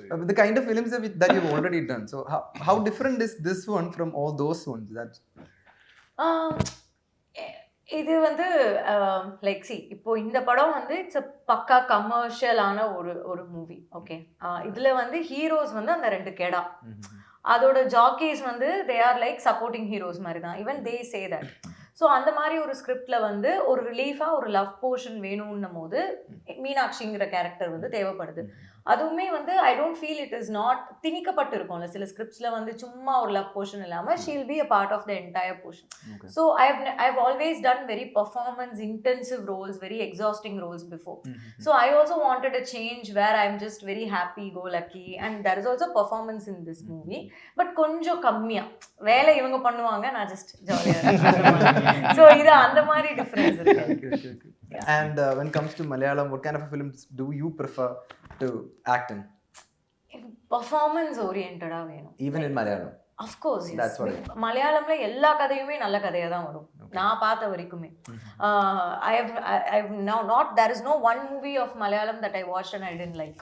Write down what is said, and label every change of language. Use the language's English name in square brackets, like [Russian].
[English] The kind of films that you've already done, so how different is this one from all those ones? That's [Tamil] இது வந்து like இப்போ இந்த படம் வந்து it's a பக்கா கமர்ஷியலான ஒரு மூவி. ஓகே, இதுல வந்து ஹீரோஸ் வந்து அந்த 2 கெடா, அதோட ஜாக்கீஸ் வந்து [English] they are like supporting heroes [Tamil] மாதிரி தான். [English] Even they say that. [Tamil] So அந்த மாதிரி ஒரு ஸ்கிரிப்ட்ல வந்து ஒரு ரிலீஃபாக ஒரு லவ் போர்ஷன் வேணும்னும் போது மீனாட்சிங்கிற கேரக்டர் வந்து தேவைப்படுது. அதுவுமே வந்து [English] I don't feel it is not [Tamil] திணிக்கப்பட்டு இருக்கும்ல சில ஸ்கிரிப்ட்ஸ்ல வந்து சும்மா ஒரு லவ் போர்ஷன் இல்லாமல் [English] She'll be a part of the entire portion. So I always done very performance intensive roles, very exhausting roles before. So I also wanted a change where I am just very happy go lucky and there is also performance in this movie. [Tamil] But கொஞ்சம் கம்மியா வேலை இவங்க பண்ணுவாங்க, நான் just ஜாலியாக. So இது அந்த மாதிரி டிஃபரன்ஸ் இருக்கு. [English] And when it comes to Malayalam, what kind of films do you prefer to act in? Performance oriented [Tamil] வேணும். [English] Even in Malayalam? Of course, yes. That's what [Tamil] மலையாளம்ல எல்லா கதையுமே நல்ல கதையா தான் வரும். நான் பார்த்த வரைக்குமே. [English] I have now not, there is no one movie of Malayalam that I watched and I didn't like.